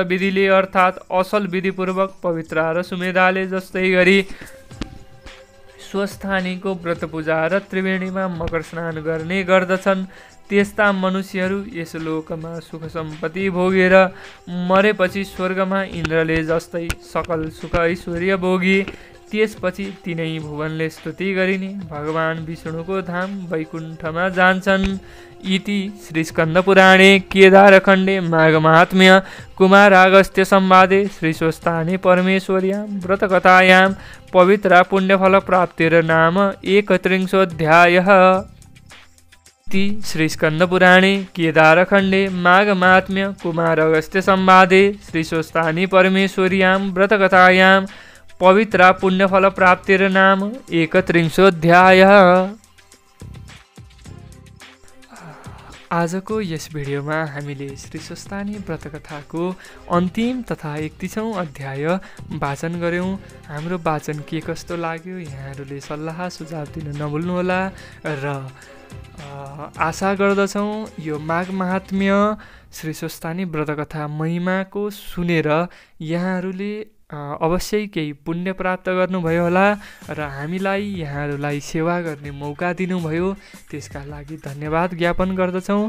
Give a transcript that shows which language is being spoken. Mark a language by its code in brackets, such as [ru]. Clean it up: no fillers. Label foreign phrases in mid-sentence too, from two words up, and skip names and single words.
[ne] विधिले अर्थात् असल विधिपूर्वक पवित्र र सुमेधाले जस्तै गरी स्वस्थानीको व्रत पूजा र त्रिवेणीमा मकर स्नान गर्ने गर्दछन्, त्यस्ता मनुष्यहरू यस लोकमा सुख सम्पत्ति भोगेर मरेपछि स्वर्गमा इन्द्रले जस्तै सकल सुख ऐश्वर्य भोगी त्यसपछि तिनै भुवनले स्तुति गरिने भगवान विष्णुको धाम वैकुण्ठमा जान्छन्। [sa] इति श्री स्कन्द पुराणे केदारखण्डे माघ महात्म्य कुमारागस्त्य संवादे श्री स्वस्थाने परमेश्वर्यां व्रतकथायां पवित्रा पुण्यफल प्राप्तिर्नाम 31 श्री स्कंद पुराणे केदारखंडे माघ महात्म्य कुमार अगस्त्य संवादे श्री स्वस्थानी परमेश्वर्यां व्रतकथायां पवित्रा पुण्यफल प्राप्तिर्नाम 31 [ne] आजको यस भिडियोमा हामीले श्री स्वस्थानी व्रतकथाको अन्तिम तथा 31औं अध्याय वाचन गऱ्यौँ। हाम्रो वाचन के कस्तो लाग्यो यहाँहरूले सल्लाह सुझाव दिन नभुल्नुहोला र आशा गर्दछौँ यो माघ महात्म्य श्री स्वस्थानी व्रतकथा महिमाको सुनेर यहाँहरूले अवश्य केही पुण्य प्राप्त गर्नुभयो होला र हामीलाई यहाँहरूलाई सेवा गर्ने मौका दिनुभयो, त्यसका लागि धन्यवाद ज्ञापन गर्दछौँ।